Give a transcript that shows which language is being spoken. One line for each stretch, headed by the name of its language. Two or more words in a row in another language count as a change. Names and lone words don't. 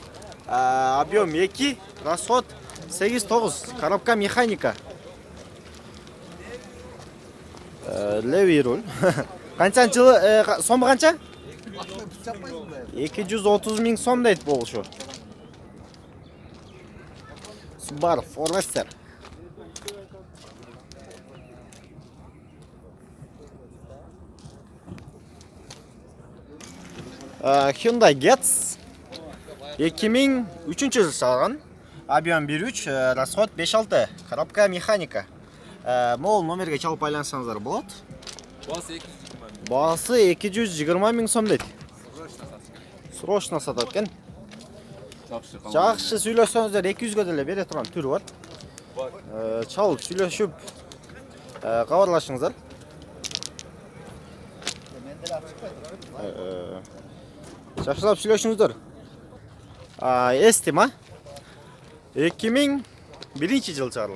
Russian: Объем 2, расход 8-9, коробка механика. Левый руль.
Kazakh: Қанша жылы, сомы қанша? 230 мың сом дейді бұл шу. Subaru Forester. Hyundai Getz 2003 жылы шығарылған.
Russian: Объем 1-3, расход 5-6, коробка механика.
Kyrgyz: Мол номерге чалып байлансаңыздар болады.
Kazakh: Бағасы 220 мың сом дейді. Срочно сатады екен. Жақсы сөйлесеңіздер 200-ге
Kyrgyz: деле бере турган түрү бар. Чалып сүйлөшүп кабарлашыңыздар. Жакшылап сүйлөшүңүздөр. Эстима 2001 жыл чыгарылган.